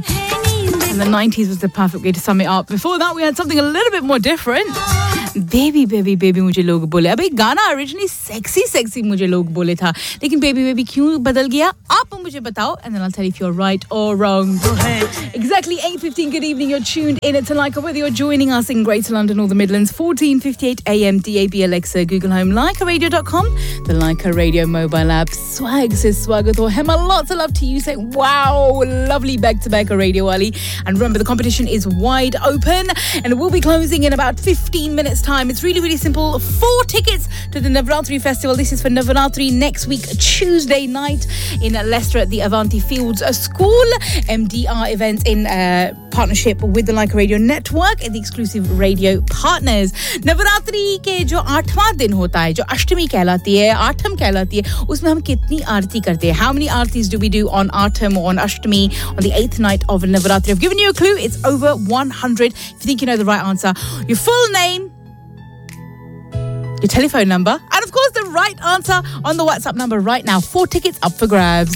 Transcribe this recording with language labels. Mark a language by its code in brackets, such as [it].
[en] And the 90s was the perfect way to sum it up. Before that, we had something a little bit more different. Baby, baby, baby, [hi] मुझे लोग बोले. अबे गाना originally sexy, sexy मुझे लोग बोले था. लेकिन baby, baby क्यों बदल गया? आप मुझे बताओ. [en] And then I'll tell you if you're right or wrong. Exactly 8:15. Good evening. You're tuned in at Laika. Whether you're joining us in Greater London or the Midlands, 14:58 AM, DAB, Alexa, Google Home, LaikaRadio.com, the Laika Radio mobile app. Swag says swagat or hema. Lots of love to you. Say wow, lovely back to back radio, Ali. And remember, the competition is wide open, and we'll be closing in about 15 minutes. Time. It's really, really simple. Four tickets to the Navaratri Festival. This is for Navaratri next week, Tuesday night in Leicester at the Avanti Fields School. MDR events in partnership with the Laika Radio Network and the exclusive radio partners. [hi] Navratri के जो आठवा दिन होता है, जो अष्टमी कहलाती है, आठम कहलाती है, उसमे हम कितनी आरती करते है? [en] How many aartis do we do on aatham or on ashtami on the eighth night of Navaratri? I've given you a clue. It's over 100. If you think you know the right answer, your full name, your telephone number, and of course the right answer on the WhatsApp number right now. Four tickets up for grabs.